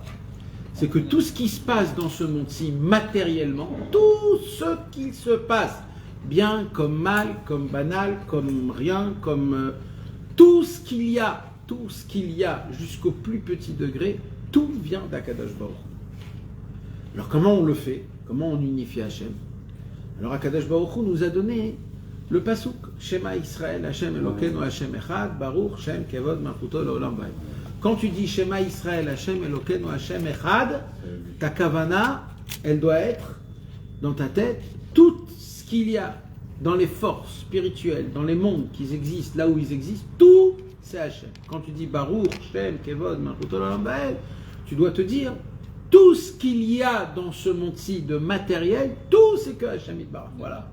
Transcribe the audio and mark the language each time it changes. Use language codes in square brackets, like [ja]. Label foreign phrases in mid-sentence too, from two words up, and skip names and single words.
[fr] C'est que tout ce qui se passe dans ce monde-ci, matériellement, tout ce qui se passe, bien comme mal, comme banal, comme rien, comme tout ce qu'il y a jusqu'au plus petit degré, tout vient d' [he] הקדוש ברוך. [fr] Alors comment on le fait? Comment on unifie Hachem? [he] Alors הקדוש ברוך הוא [fr] nous a donné le pasuk [he] שמע ישראל, השם אלוקינו, השם אחד, ברוך שם כבוד מלכותו לעולם ועד. [fr] Quand tu dis [he] שמע ישראל, השם אלוקינו, השם אחד, [fr] ta kavana, elle doit être dans ta tête tout ce qu'il y a dans les forces spirituelles, dans les mondes qui existent, là où ils existent, tout c'est Hachem. Quand tu dis [he] ברוך שם כבוד מלכותו לעולם ועד, [fr] tu dois te dire tout ce qu'il y a dans ce monde-ci de matériel, tout c'est que [he] השם יתברך. [fr] Voilà.